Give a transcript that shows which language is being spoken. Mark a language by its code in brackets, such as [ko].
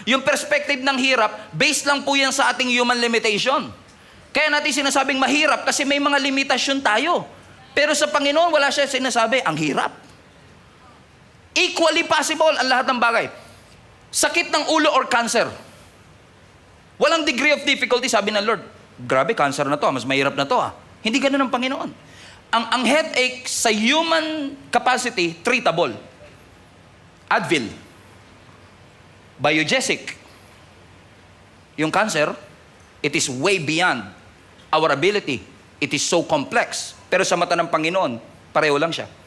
[tl] Yung perspective ng hirap, based lang po yan sa ating human limitation. Kaya natin sinasabing mahirap kasi may mga limitasyon tayo. Pero sa Panginoon, wala siya sinasabi, ang hirap. [en] Equally possible [tl] ang lahat ng bagay. Sakit ng ulo or cancer. Walang [en] degree of difficulty, [tl] sabi ng Lord. Grabe, cancer na to, mas mahirap na to. Hindi ganun ang Panginoon. [en] Ang headache sa human capacity, treatable. Advil. Biogesic. Yung cancer, it is way beyond our ability. It is so complex. [tl] Pero sa mata ng Panginoon, pareho lang siya.